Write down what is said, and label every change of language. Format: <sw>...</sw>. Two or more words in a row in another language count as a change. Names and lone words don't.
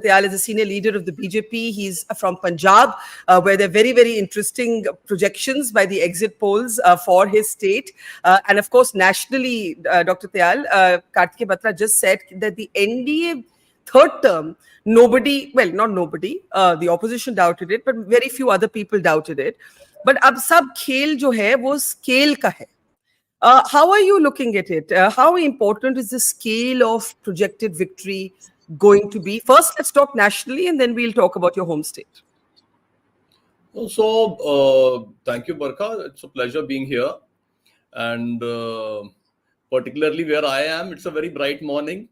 <en>Tayal is a senior leader of the BJP. He's from Punjab, where there are very, very interesting projections by the exit polls for his state. And of course, nationally, Dr. Tayal, Kartike Batra just said that the NDA third term, nobody, well, not nobody, the opposition doubted it, but very few other people doubted it.</en> <hi>But अब सब खेल जो है, वो scale का है.</hi> <en>How are you looking at it? How important is the scale of projected victory going to be? First, let's talk nationally, and then we'll talk about your home state. So, thank you, Barkha. It's a pleasure being here. And particularly where I am, it's a very bright morning.</en>